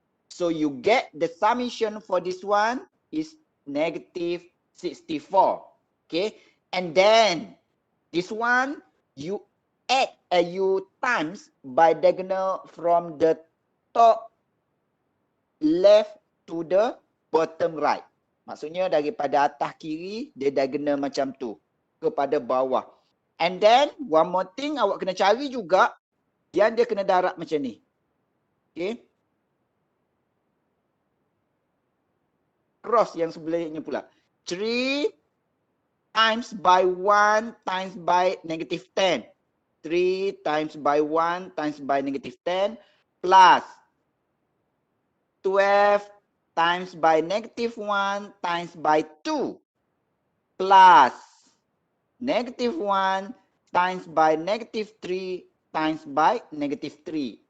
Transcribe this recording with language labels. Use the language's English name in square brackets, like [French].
[English] So you get the summation for this one is negative 64. Okay. And then this one you add you times by diagonal from the top left to the bottom right. [Malay] Maksudnya daripada atas kiri dia diagonal macam tu kepada bawah. [English] And then one more thing [Malay] awak kena cari juga yang dia kena darab macam ni. Okay. Cross yang sebelahnya pula. 3 [English] times by 1 times by negative 10. 3 times by 1 times by negative 10 plus 12 times by negative 1 times by 2 plus negative 1 times by negative 3 times by negative 3.